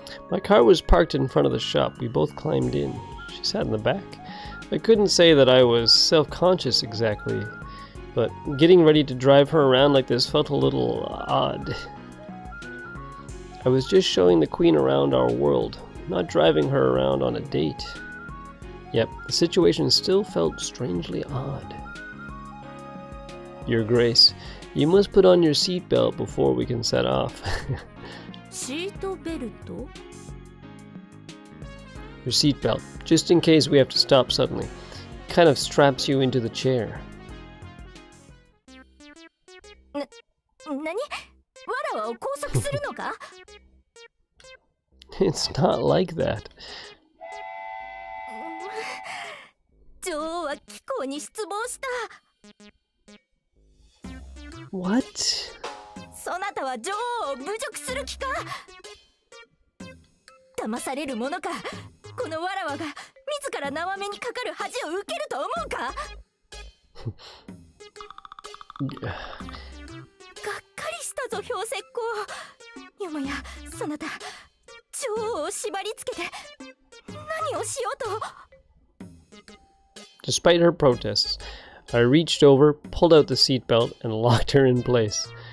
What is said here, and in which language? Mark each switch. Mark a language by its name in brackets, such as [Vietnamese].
[English] My car was parked in front of the shop. We both climbed in. She sat in the back. I couldn't say that I was self-conscious exactly, but getting ready to drive her around like this felt a little odd. I was just showing the queen around our world, not driving her around on a date. Yep, the situation still felt strangely odd. Your Grace, you must put on your seatbelt before we can set off. [Japanese] シートベルト？ [English] Your seatbelt, just in case we have to stop suddenly. Kind of straps you into the chair. [Japanese] 何？わらわを拘束するのか？ [English] It's not like that. [Japanese] 女王は貴公に失望した。 [English] What? [Japanese] そなたは女王を侮辱する気か？騙されるものか。このわらわが自ら縄目にかかる恥を受けると思うか？がっかりしたぞ、氷石膏。よもやそなた女王を縛り付けて何をしようと。 [English] Despite her protests, I reached over, pulled out the seatbelt, and locked her in place.